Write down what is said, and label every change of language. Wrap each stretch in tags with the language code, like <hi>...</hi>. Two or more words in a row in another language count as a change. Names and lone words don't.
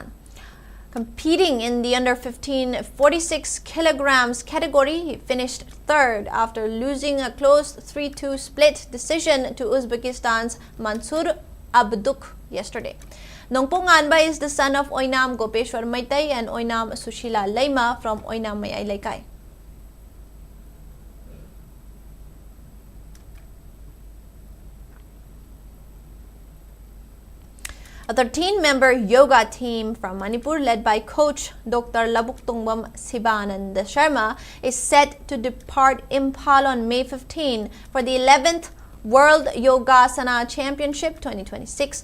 <en>Competing in the under-15 46 kilograms category, he finished third after losing a close 3-2 split decision to Uzbekistan's Mansur Abduk yesterday. Nongpong Anba is the son of Oinam Gopeshwar Maitai and Oinam Sushila Laima from Oinam Mayay Laikai. A 13-member yoga team from Manipur led by coach Dr. Labuktungwam Sibanand Sharma is set to depart Imphal on May 15 for the 11th World Yogasana Championship 2026.</en>